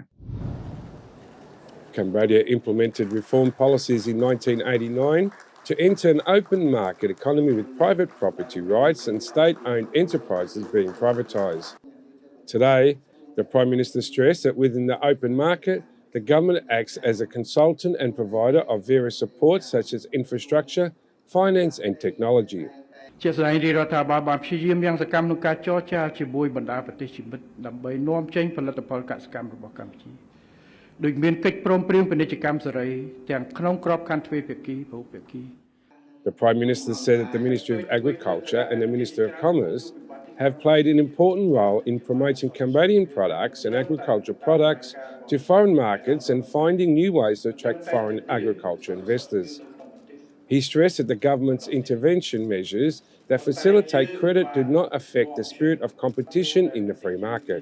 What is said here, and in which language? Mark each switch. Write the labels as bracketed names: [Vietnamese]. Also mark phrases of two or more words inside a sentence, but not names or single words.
[English] Cambodia implemented reform policies in 1989 to enter an open market economy with private property rights and state-owned enterprises being privatised. Today, the Prime Minister stressed that within the open market, the government acts as a consultant and provider of various supports such as infrastructure, finance and technology. [Khmer] ជាស្ដែងរាជរដ្ឋាភិបាលបានព្យាយាមយ៉ាងសកម្មក្នុងការចរចាជាមួយបណ្ដាប្រទេសជាមិត្តដើម្បីនាំចេញផលិតផលកសិកម្មរបស់កម្ពុជាដោយមានកិច្ចព្រមព្រៀងពាណិជ្ជកម្មសេរីទាំងក្នុងក្របខ័ណ្ឌទ្វេភាគីबहुភាគី [English] The Prime Minister said that the Ministry of Agriculture and the Minister of Commerce have played an important role in promoting Cambodian products and agricultural products to foreign markets and finding new ways to attract foreign agriculture investors. He stressed that the government's intervention measures that facilitate credit do not affect the spirit of competition in the free market.